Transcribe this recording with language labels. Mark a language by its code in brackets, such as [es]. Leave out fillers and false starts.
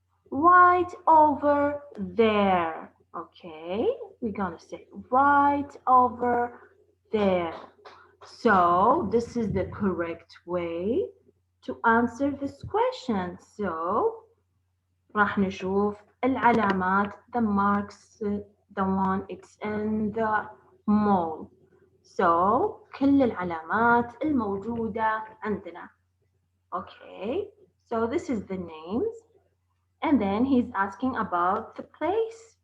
[en] Right over there. Okay, we're gonna say right over there. So this is the correct way to answer this question. So [ar] راح نشوف العلامات, [en] the marks, the one it's in the mall. [ar] So كل العلامات الموجودة عندنا. [en] Okay, so this is the names. And then he's asking about the place.